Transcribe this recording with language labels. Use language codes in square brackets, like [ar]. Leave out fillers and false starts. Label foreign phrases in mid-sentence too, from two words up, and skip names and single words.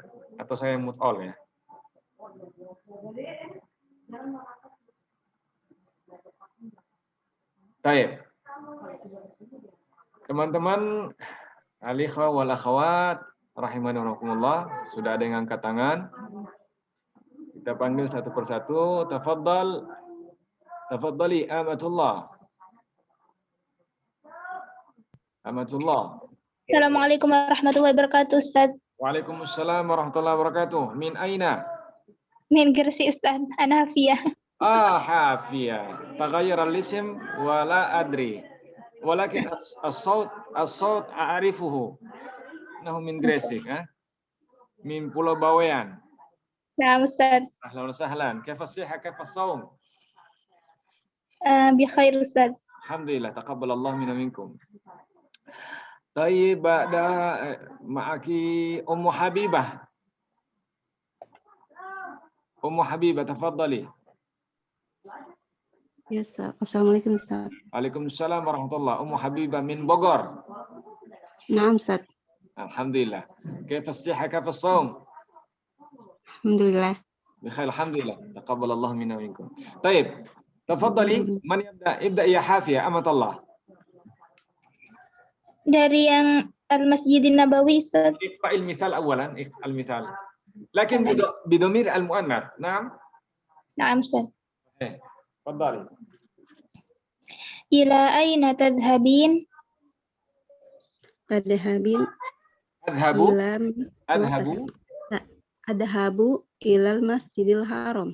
[id] Atau saya [en] mute all [id] ya. Baik. Teman-teman, [ar] الإخوة والأخوات رحمني ورحمكم الله, [id] sudah ada yang angkat tangan. Kita panggil satu persatu. [ar] Tafadhali Amatullah. Amatullah. السلام عليكم ورحمة الله وبركاته, Ustaz. وعليكم السلام ورحمة الله وبركاته. من أين? Min Gresik, Ustaz. Ana Hafiyah. Hafiyah. تغير الاسم ولا أدري ولكن الصوت أعرفه. نحن من Gresik, min Pulau Bawean. Nah, Ustaz. أهلا وسهلا. كيف الصحة كيف الصوم? بخير, Ustaz. الحمد لله تقبل الله منا منكم. طيب بعد معك Ummu Habibah. Ummu Habibah, tafadhali. Ya, Ustaz. Assalamualaikum, Ustaz. وعليكم السلام ورحمة الله. Ummu Habibah min Bogor. Naam, Ustaz. Alhamdulillah. كيف الصحة كيف الصوم? Alhamdulillah. بخير الحمد لله تقبل الله منا منكم. Tayyib. تفضلي من يبدأ? ابدأ يا Hafiyah, amatallah. [id] Dari yang Al-Masjidin Nabawi, Ustaz. [ar] اقرأ المثال أولا. المثال. لكن بضمير المؤنث. نعم. نعم، [id] Ustaz. [ar] تفضلي. إلى أين تذهبين؟ أذهب إلى المسجد الحرام.